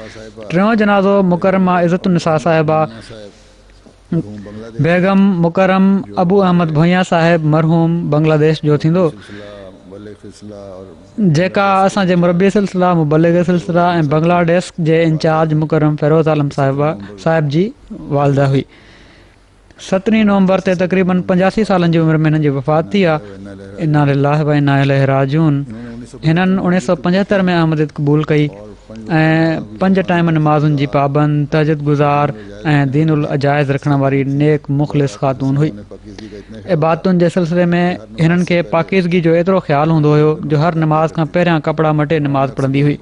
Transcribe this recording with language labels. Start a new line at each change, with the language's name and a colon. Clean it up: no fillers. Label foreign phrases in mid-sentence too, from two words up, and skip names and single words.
Sindhi: टियों जनाज़ो मुकरमा इज़्ज़तुन्निसा साहिबा बेगम मुकरम अबू अहमद भुइया साहिब मरहूम बांग्लादेश जो थींदो, जेका असांजे मुरबी सिलसिला, मुबलिग सिलसिला ऐं बांग्लादेश जे इंचार्ज मुकरम फ़िरोज़ आलम साहिब जी वालदा हुई। 17 नवंबर ते तक़रीबन 85 सालनि जी उमिरि में हिननि जी वफ़ात थी आहे।
Arabic: إنا لله وإنا إليه راجعون.
Sindhi: हिननि 1975 में अहमदियत क़बूल कई ऐं 5 टाइम नमाज़ुनि जी पाबंद, तहज्जुद गुज़ार ऐं दीनुल अजाइज़ रखण वारी नेक मुख़लिस ख़ातून हुई। इबादतुनि जे सिलसिले में हिननि खे पाकीज़गी जो एतिरो ख़्यालु हूंदो हुयो जो हर नमाज़ खां पहिरियां कपिड़ा मटे नमाज़ पढ़ंदी हुई।